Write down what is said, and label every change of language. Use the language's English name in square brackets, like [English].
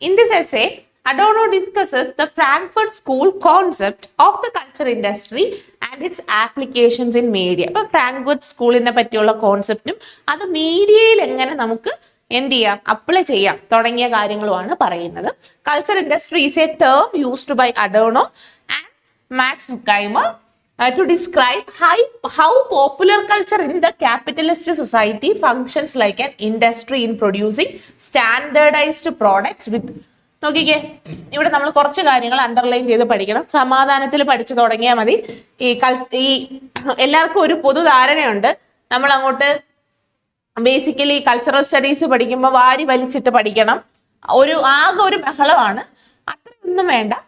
[English] In this essay Adorno discusses the Frankfurt School concept of the culture industry and its applications in media. [Malayalam] അപ്പൊ Frankfurt സ്കൂളിനെ പറ്റിയുള്ള കോൺസെപ്റ്റും അത് മീഡിയയിൽ എങ്ങനെ നമുക്ക് എന്ത് ചെയ്യാം, അപ്ലൈ ചെയ്യാം തുടങ്ങിയ കാര്യങ്ങളുമാണ് പറയുന്നത്. [English] Culture industry is a term used by Adorno and Max Horkheimer to describe how popular culture in the capitalist society functions like an industry in producing standardized products with. [Malayalam] നോക്കിക്കേ, ഇവിടെ നമ്മൾ കുറച്ച് കാര്യങ്ങൾ അണ്ടർലൈൻ ചെയ്ത് പഠിക്കണം. സമാധാനത്തിൽ പഠിച്ചു തുടങ്ങിയാൽ മതി. ഈ എല്ലാവർക്കും ഒരു പൊതുധാരണയുണ്ട്, നമ്മൾ അങ്ങോട്ട് ബേസിക്കലി കൾച്ചറൽ സ്റ്റഡീസ് പഠിക്കുമ്പോൾ വാരി വലിച്ചിട്ട് പഠിക്കണം, ആകെ ഒരു ബഹളമാണ്. അത്രയൊന്നും വേണ്ട.